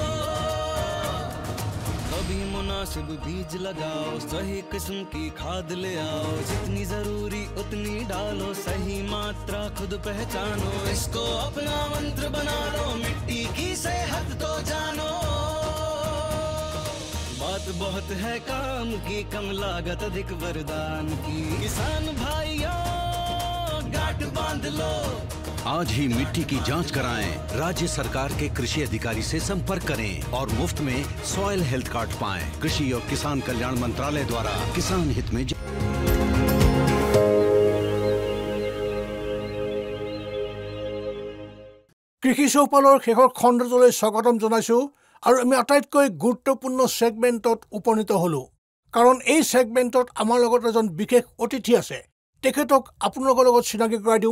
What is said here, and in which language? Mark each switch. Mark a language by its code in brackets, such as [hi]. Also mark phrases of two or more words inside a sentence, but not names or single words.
[hi] कभी मुनासिब बीज लगाओ सही किस्म की खाद ले आओ जितनी जरूरी उतनी डालो सही मात्रा खुद पहचानो इसको अपना मंत्र बना लो मिट्टी की सेहत तो जानो बात बहुत है काम की कम लागत अधिक वरदान की किसान भाइयों गांठ बांध लो आज ही मिट्टी की जांच कराएं राज्य सरकार के कृषि अधिकारी से संपर्क करें और मुफ्त में [en] soil health card [hi] पाएं कृषि और किसान कल्याण मंत्रालय द्वारा किसान हित में [as] কৃষি চৌপালৰ শেষৰ খণ্ডটোলৈ স্বাগতম জনাইছোঁ আৰু আমি আটাইতকৈ গুৰুত্বপূৰ্ণ ছেগমেণ্টত উপনীত হ'লোঁ কাৰণ এই ছেগমেণ্টত আমাৰ লগত এজন বিশেষ অতিথি আছে তেখেতক আপোনালোকৰ লগত চিনাকি কৰাই দিওঁ।